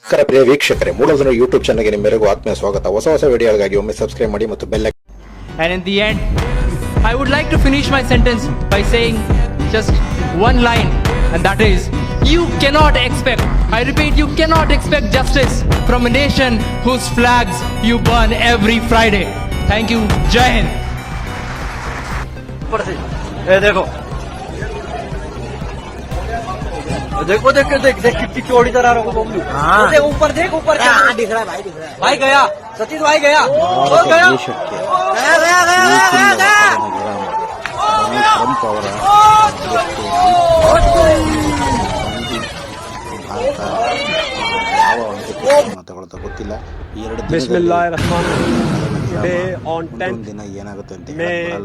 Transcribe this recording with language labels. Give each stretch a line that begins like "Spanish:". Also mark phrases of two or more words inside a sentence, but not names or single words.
Kannada: ನಮಸ್ಕಾರ ಪ್ರಿಯ ವೀಕ್ಷಕರೇ, ಮೂಲಧನ ಯೂಟ್ಯೂಬ್ ಚಾನಲ್ಗೆ ನಿಮ್ಮೆಲ್ಲರಿಗೂ ಆತ್ಮೀಯ ಸ್ವಾಗತ. ಹೊಸ ಬೆಳೆಗಳಿಗಾಗಿ ಒಮ್ಮೆ ಸಬ್ಸ್ಕ್ರೈಬ್ ಮಾಡಿ ಮತ್ತು
English: bell icon. And in the end, I would like to finish my sentence by saying just one line, and that is, you cannot expect, I repeat, you cannot expect justice from a nation whose flags you burn every Friday. Thank you.
Hindi: जय हिंद. देखो देख देख देख कितनी चौड़ी तरह रखो बम्बू। देख ऊपर दिख रहा है, दिख रहा है भाई गया सतीश भाई गया गया
Kannada: ಟ್ರಂಪ್ ಅವರ ಮಾತಾಡ್ತಾ ಗೊತ್ತಿಲ್ಲ. ಈ ಎರಡು ದಿನ ಏನಾಗುತ್ತೆ ಅಂತ ಹೇಳಲ್ಲ.